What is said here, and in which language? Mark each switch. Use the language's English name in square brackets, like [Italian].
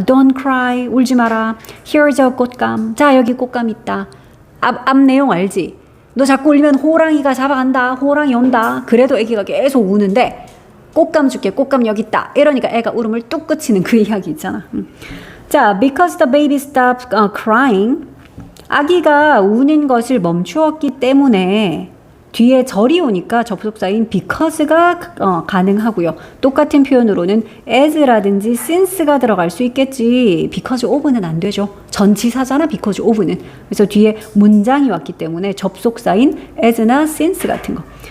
[English] Don't cry, [Korean] 울지 마라. [English] Here's a [Korean] 꽃감. 자, 여기 꽃감 있다. 앞 내용 알지? 너 자꾸 울면 호랑이가 잡아간다. 호랑이 온다. 그래도 애기가 계속 우는데 꽃감 줄게. 꽃감 여기 있다. 이러니까 애가 울음을 뚝 그치는 그 이야기 있잖아. 자, [English] because the baby stopped crying. [Korean] 아기가 우는 것을 멈추었기 때문에 뒤에 절이 오니까 접속사인 because가 가능하고요. 똑같은 표현으로는 as라든지 since가 들어갈 수 있겠지. because of는 안 되죠. 전치사잖아, because of는. 그래서 뒤에 문장이 왔기 때문에 접속사인 as나 since 같은 거.